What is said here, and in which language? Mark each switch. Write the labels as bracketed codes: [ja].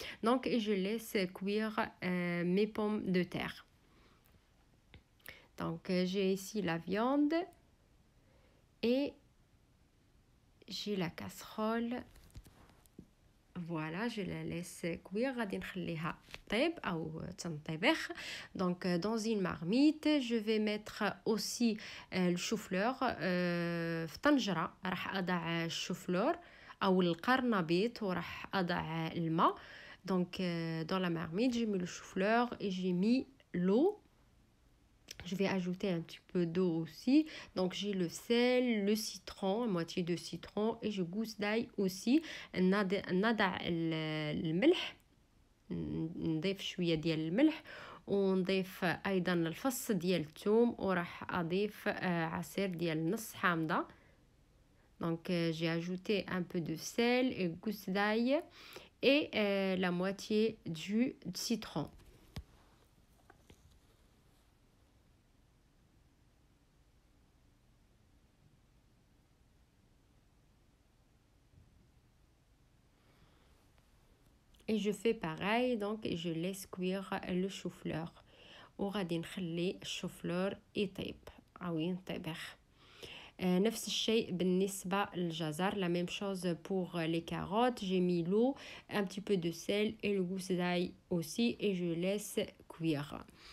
[fr] Donc je laisse cuire mes pommes de terre. Donc j'ai ici la viande et j'ai la casserole. Voilà, je la laisse cuire. [ar] غادي نخليها طيب أو تنطبخ. [fr] Donc dans une marmite, je vais mettre aussi le chou-fleur. [ar] في طنجرة راح أضع الشوفلور أو القرنبيط وراح أضع الماء. [fr] Donc dans la marmite, j'ai mis le chou-fleur et j'ai mis l'eau. Je vais ajouter un petit peu d'eau aussi. Donc j'ai le sel, le citron, moitié de citron, et je gousse d'ail aussi. [ar] نضع الملح، نضيف شوية ديال الملح ونضيف أيضا الفص ديال الثوم وراح أضيف عصير ديال نص حامضة. [fr] Donc j'ai ajouté un peu de sel et gousse d'ail et la moitié du citron. Et je fais pareil. Donc je laisse cuire le chou-fleur [ar] وغادي نخلي الشوفلور يطيب أو ينطبخ. نفس الشيء بالنسبة للجزر. [fr] La même chose pour les carottes. J'ai mis l'eau, un petit peu de sel et le gousse d'ail aussi et je laisse cuire.